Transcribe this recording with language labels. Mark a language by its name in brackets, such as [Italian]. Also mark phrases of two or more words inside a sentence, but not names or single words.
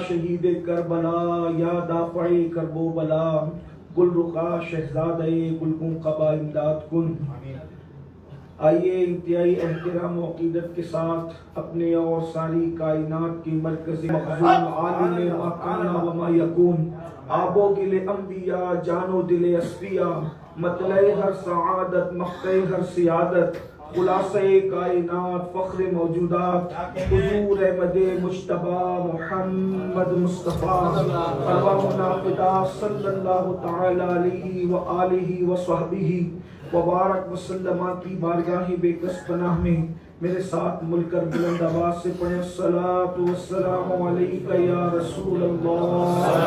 [Persian] شہید کربلا یا دافع کرب و بلا گل رخا شہزادہ گلگون قبا امداد کن. [Urdu] آئیے انتہائی احترام و عقیدت کے ساتھ اپنے اور ساری کائنات کی مرکزی مخزون عالم [Arabic] ما کان و ما یکون [Urdu] آب و گل انبیاء جان و دل اصفیاء مطلع ہر سعادت مقطع ہر سیادت خلاصہ کائنات فخر موجودات حضور احمد مجتبی محمد مصطفیٰ [Arabic] ارواحنا فدا صلی اللہ تعالی علیہ وآلہ وصحبہ وبارک وسلم [Urdu] کی بارگاہ بے کس پناہ میں میرے ساتھ مل کر بلند آواز سے پڑھیں [Arabic] الصلاۃ والسلام علیکہ یا رسول اللہ